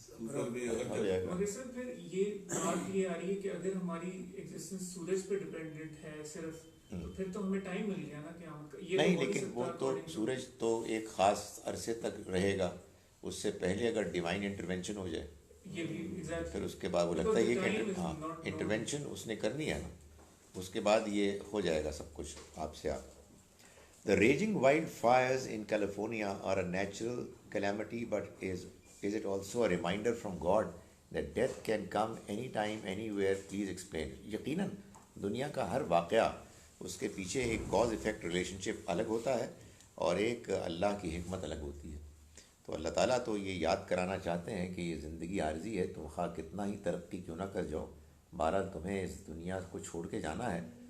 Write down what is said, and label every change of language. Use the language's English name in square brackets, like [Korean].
[Urdu] مگر سر پھر یہ بات یہ آ رہی ہے کہ اگر ہماری ایگزسٹنس سورج پہ ڈپینڈنٹ ہے صرف، تو پھر تو ہمیں ٹائم مل گیا نا قیامت کا. یہ نہیں، لیکن وہ تو سورج تو ایک خاص عرصے تک رہے گا، اس سے پہلے اگر ڈیوائن انٹرونشن ہو جائے یہ بھی پھر اس کے بعد وہ لگتا ہے یہ کہ ہاں انٹرونشن اس نے کرنی ہے نا، اس کے بعد یہ ہو جائے گا سب کچھ آپ سے آپ. [English] The raging wildfires in California are a natural calamity, but is it also a reminder from God that death can come anytime, anywhere? Please explain. [Urdu] یقیناً دنیا کا ہر واقعہ اس کے پیچھے ایک کاز ایفیکٹ ریلیشن شپ الگ ہوتا ہے اور ایک اللہ کی حکمت الگ ہوتی ہے. تو اللہ تعالیٰ تو یہ یاد کرانا چاہتے ہیں کہ یہ زندگی عارضی ہے، تم خواہ کتنا ہی ترقی کیوں نہ کر جاؤ، بہرحال تمہیں اس دنیا کو چھوڑ کے جانا ہے.